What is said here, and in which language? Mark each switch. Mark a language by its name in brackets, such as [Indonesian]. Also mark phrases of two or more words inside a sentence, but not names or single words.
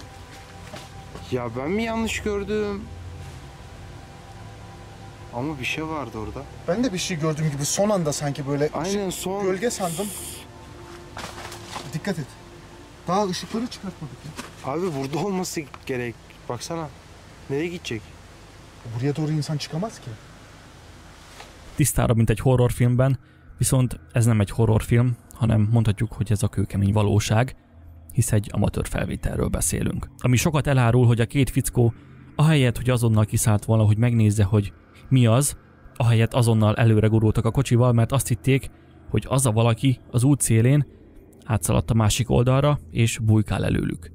[Turkish] Ya ben mi yanlış gördüm? Ama bir şey vardı orada. Ben de bir şey gördüğüm gibi son anda sanki böyle Aynen son. gölge sandım. Dikkat et. Daha ışıkları çıkartmadık ya. Abi burada olması gerek. Baksana. Nereye gidecek? Buraya doğru insan çıkamaz ki. [Hungarian] Tisztára, mint egy horrorfilmben, viszont ez nem egy horrorfilm, hanem mondhatjuk, hogy ez a kőkemény valóság, hisz egy amatőr felvételről beszélünk. Ami sokat elárul, hogy a két fickó ahelyett, hogy azonnal kiszállt volna, hogy megnézze, hogy mi az, ahelyett azonnal előre gurultak a kocsival, mert azt hitték, hogy az a valaki az út szélén átszaladt a másik oldalra, és bujkál előlük.